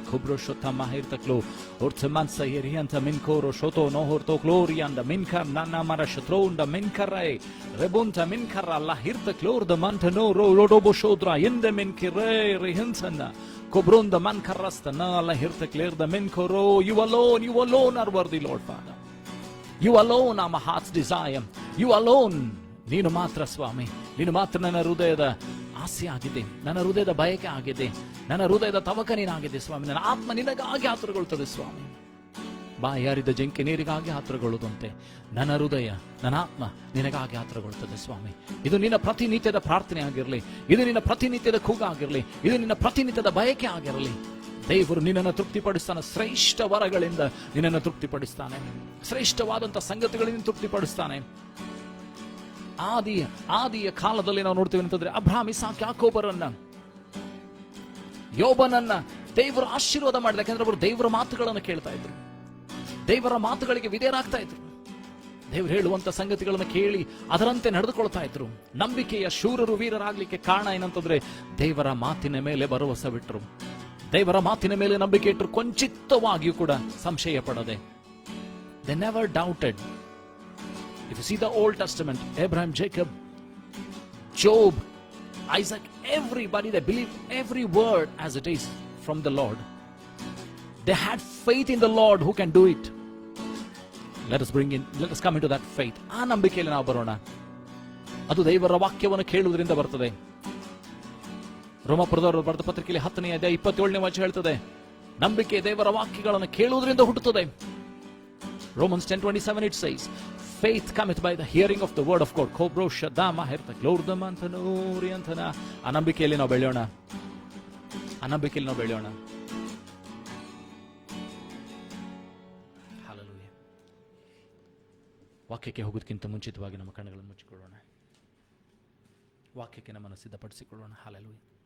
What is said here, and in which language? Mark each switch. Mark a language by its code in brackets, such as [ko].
[en] Kubro shota mahirtaklo ortman sayerianta minkoro shoto no horto glorianda minkar nana marashatronda minkarai rebunta minkara la hirtaklor the mantano rodobo shodra inde minkire rehinsana kubronda mankarasta na la hirtakler the minkoro. You alone are worthy, Lord Father. You alone are my heart's desire. You alone, [kn] ನೀನು ಮಾತ್ರ ಸ್ವಾಮಿ, ನೀನು ಮಾತ್ರ ನನ್ನ ಹೃದಯದ ಆಸೆ ಆಗಿದೆ, ನನ್ನ ಹೃದಯದ ಬಯಕೆ ಆಗಿದೆ, ನನ್ನ ಹೃದಯದ ತವಕ ನೀನಾಗಿದೆ ಸ್ವಾಮಿ. ನನ್ನ ಆತ್ಮ ನಿನಗಾಗಿ ಆತುರಗೊಳ್ಳುತ್ತದೆ ಸ್ವಾಮಿ. ಬಾಯಾರಿದ ಜಿಂಕೆ ನೀರಿಗಾಗಿ ಆತುರಗೊಳ್ಳುವಂತೆ ನನ್ನ ಹೃದಯ, ನನ್ನ ಆತ್ಮ ನಿನಗಾಗಿ ಆತುರಗೊಳ್ಳುತ್ತದೆ ಸ್ವಾಮಿ. ಇದು ನಿನ್ನ ಪ್ರತಿನಿತ್ಯದ ಪ್ರಾರ್ಥನೆ ಆಗಿರಲಿ, ಇದು ನಿನ್ನ ಪ್ರತಿನಿತ್ಯದ ಕೂಗಾಗಿರಲಿ, ಇದು ನಿನ್ನ ಪ್ರತಿನಿತ್ಯದ ಬಯಕೆ ಆಗಿರಲಿ. ದೇವರು ನಿನ್ನನ್ನು ತೃಪ್ತಿಪಡಿಸ್ತಾನೆ. ಶ್ರೇಷ್ಠ ವರಗಳಿಂದ ನಿನ್ನನ್ನು ತೃಪ್ತಿಪಡಿಸ್ತಾನೆ, ಶ್ರೇಷ್ಠವಾದಂತಹ ಸಂಗತಿಗಳಿಂದ ತೃಪ್ತಿಪಡಿಸ್ತಾನೆ. ಆದಿಯ ಕಾಲದಲ್ಲಿ ನಾವು ನೋಡ್ತೀವಿ ಅಂತಂದ್ರೆ, ಅಬ್ರಹಾಮ್, ಇಸಾಕ್, ಯಾಕೋಬರನ್ನ, ಯೋಬನನ್ನ ದೇವರು ಆಶೀರ್ವಾದ ಮಾಡಿದ. ಯಾಕಂದ್ರೆ ಅವರು ದೇವರ ಮಾತುಗಳನ್ನು ಕೇಳ್ತಾ ಇದ್ರು, ದೇವರ ಮಾತುಗಳಿಗೆ ವಿಧೇಯರಾಗ್ತಾ ಇದ್ರು, ದೇವರು ಹೇಳುವಂತ ಸಂಗತಿಗಳನ್ನು ಕೇಳಿ ಅದರಂತೆ ನಡೆದುಕೊಳ್ತಾ ಇದ್ರು. ನಂಬಿಕೆಯ ಶೂರರು, ವೀರರಾಗ್ಲಿಕ್ಕೆ ಕಾರಣ ಏನಂತಂದ್ರೆ ದೇವರ ಮಾತಿನ ಮೇಲೆ ಭರವಸೆ ಬಿಟ್ಟರು, ದೇವರ ಮಾತಿನ ಮೇಲೆ ನಂಬಿಕೆ ಇಟ್ಟರು, ಕೊಂಚಿತ್ತವಾಗಿಯೂ ಕೂಡ ಸಂಶಯ ಪಡದೆ. [en] They never doubted. If you see the Old Testament, Abraham, Jacob, Job, Isaac, everybody, they believed every word as it is from the Lord. They had faith in the Lord who can do it. Let us come into that faith. [kn] ಆ ನಂಬಿಕೆಯಲ್ಲಿ ನಾವು ಬರೋಣ. ಅದು ದೇವರ ವಾಕ್ಯವನ್ನು ಕೇಳುವುದರಿಂದ ಬರ್ತದೆ. ರೋಮಾಪುರದವರು ಬರೆದ ಪತ್ರಿಕೆಯಲ್ಲಿ 10ನೇ ಅಧ್ಯಾಯ 27ನೇ ವಚನ ಹೇಳ್ತದೆ, ನಂಬಿಕೆ ದೇವರ ವಾಕ್ಯಗಳನ್ನು ಕೇಳುವುದರಿಂದ ಹುಟ್ಟುತ್ತದೆ. [en] Romans 10:27 it says, faith cometh by the hearing of the word of God. Kobro shadama herta glordama antano orientana. [kn] ಆ ನಂಬಿಕೆಯಲ್ಲಿ ನಾವು ಬೆಳೆಯೋಣ, ಆ ನಂಬಿಕೆಯಲ್ಲಿ ನಾವು ಬೆಳೆಯೋಣ. ಹಲ್ಲೆಲೂಯಾ. ವಾಕ್ಯಕ್ಕೆ ಹೋಗೋದಕ್ಕಿಂತ ಮುಂಚಿತವಾಗಿ ನಮ್ಮ ಕಣ್ಣುಗಳನ್ನು ಮುಚ್ಚಿಕೊಳ್ಳೋಣ, ವಾಕ್ಯಕ್ಕೆ ನಮ್ಮನ್ನು ಸಿದ್ಧಪಡಿಸಿಕೊಳ್ಳೋಣ. ಹಲ್ಲೆಲೂಯಾ.